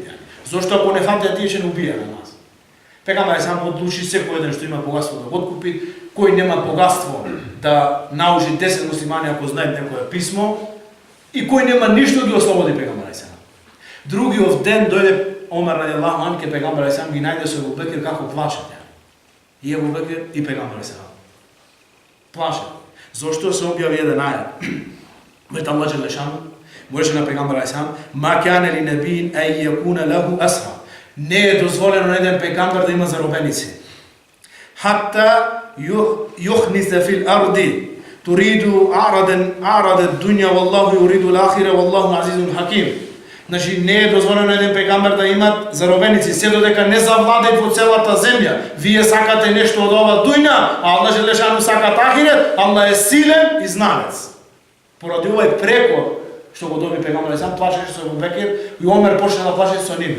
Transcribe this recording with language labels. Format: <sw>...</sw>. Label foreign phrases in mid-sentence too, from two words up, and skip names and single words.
<mk>Зошто ако не фатија тие ќе не убија на нас. Пегамбер алейхиссалам одлучи секој еден што има богатство да го откупи, кој нема богатство да научи 10 муслимани ако знаат некое писмо и кој нема ништо ги ослободи Пегамбер алейхиссалам. Другиот ден дојде Омер</mk> <ar>رضي الله عنه</ar> <mk>ке Пегамбер алейхиссалам ги најде со Ебу Бекир како плаче. И Ебу Бекир и Пегамбер алейхиссалам. Плаче. Зошто се објави еден ајат? Вет</mk> <ar>الله جل شأنه</ar> <mk>му рече на Пегамбер алейхиссалам:</mk> <ar>"ما كان لنبي أن يكون له أسرى."</ar> <mk>Не е дозволено на еден пегамбер да има заробеници.</mk> <ar>حتى يثخن في الأرض تريدون عرض الدنيا والله يريد الآخرة والله عزيز حكيم.</ar> <mk>Значи не е дозволено на еден пегамбер да имат заробеници, се додека не завладеат во целата земја. Вие сакате нешто од ова дуња, а</mk> <ar>الله جل شأنه</ar> <mk>сака ахирет. Аллах е силен и знанец. Поради овој прекор што го доби Пегамбер алейхиссалам, плачеше со Ебу Бекир и Омер почна да плаче со нив.</mk>